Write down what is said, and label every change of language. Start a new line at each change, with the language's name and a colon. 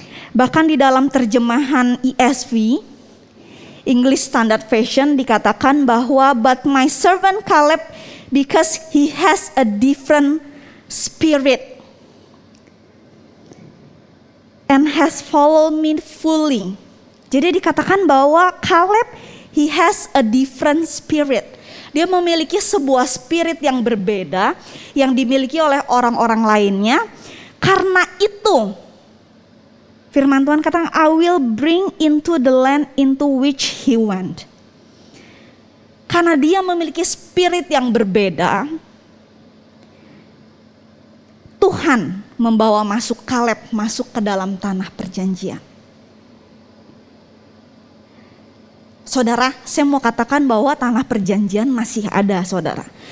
Indonesian: Bahkan di dalam terjemahan ESV, English Standard Version, dikatakan bahwa
English: but my servant Kaleb, because he has a different spirit and has followed me fully.
Indonesian: Jadi dikatakan bahwa
English: Kaleb, he has a different spirit.
Indonesian: Dia memiliki sebuah spirit yang berbeda yang dimiliki oleh orang-orang lainnya. Karena itu firman Tuhan kata,
English: I will bring into the land into which he went.
Indonesian: Karena dia memiliki spirit yang berbeda, Tuhan membawa masuk Kaleb masuk ke dalam tanah perjanjian. Saudara, saya mau katakan bahwa tanah perjanjian masih ada, saudara.